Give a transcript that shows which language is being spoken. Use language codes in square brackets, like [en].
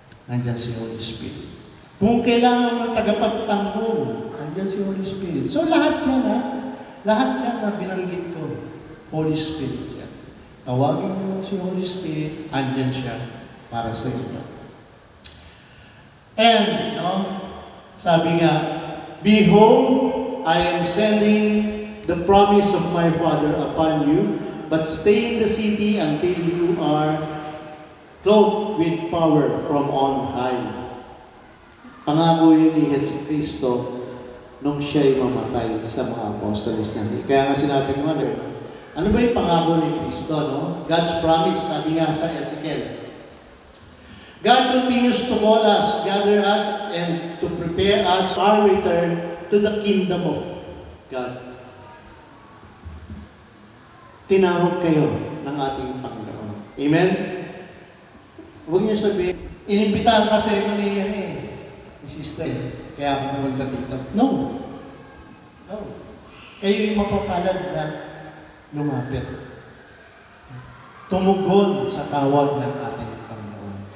[tl] nandyan si Holy Spirit. Kung kailangan mo tagapagtanggol, nandyan si Holy Spirit. So lahat yan lahat yan na binanggit ko, Holy Spirit yan. Tawagin mo si Holy Spirit, andyan siya para sa inyo. [en] And, [tl] sabi nga, [en] behold, I am sending the promise of my Father upon you, but stay in the city until you are clothed with power from on high. [tl] Pangako yun ni Jesucristo nung siya'y mamatay sa mga apostoles niya. Kaya nga sinabi ko ano ba yung pangako ni Kristo, no? [en] God's promise, [tl] sabi nga sa Ezekiel. [en] God continues to call us, gather us, and to prepare us for our return to the kingdom of God. [tl] Tinawag kayo ng ating Panginoon. Amen? Huwag niyo sabihin, inimbitahan kasi ito ni sister, kaya ako pumunta dito. No. Kayo yung mapapalad na lumapit. Tumugon sa tawag ng ating Panginoon.